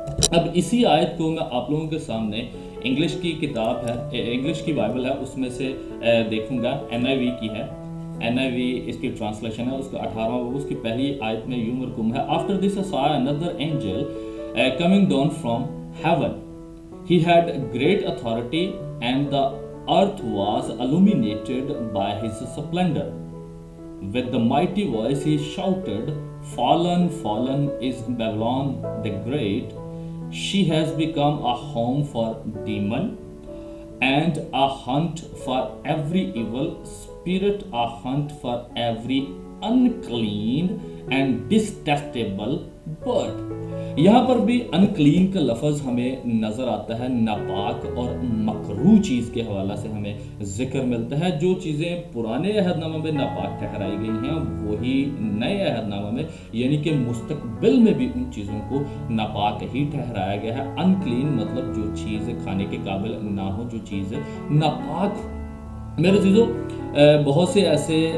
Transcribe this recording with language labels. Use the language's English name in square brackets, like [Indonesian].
[Urdu] اب اسی آیت کو میں آپ لوگوں کے سامنے انگلش کی کتاب ہے، انگلش کی بائبل ہے، اس میں سے دیکھوں گا، NIV کی ہے، NIV اس کی ٹرانسلیشن ہے، اس کا 18واں باب اس کی پہلی آیت میں یوں مرکوم ہے: [English] After this I saw another angel coming down from heaven. He had great authority and the earth was illuminated by his splendor. With the mighty voice he shouted, Fallen, fallen is Babylon the Great. She has become a home for demon and a hunt for every evil spirit, a hunt for every unclean and detestable bird. [Urdu] یہاں پر بھی unclean کا لفظ ہمیں نظر آتا ہے، ناپاک اور مکروہ چیز کے حوالہ سے ہمیں ذکر ملتا ہے۔ جو چیزیں پرانے عہد نامہ میں ناپاک ٹھہرائی گئی ہیں وہی نئے عہد نامہ میں یعنی کہ مستقبل میں بھی ان چیزوں کو ناپاک ہی ٹھہرایا گیا ہے۔ انکلین مطلب جو چیز کھانے کے قابل نہ ہو، جو چیز ناپاک ہو۔ میرے عزیزو، بہت سے ایسے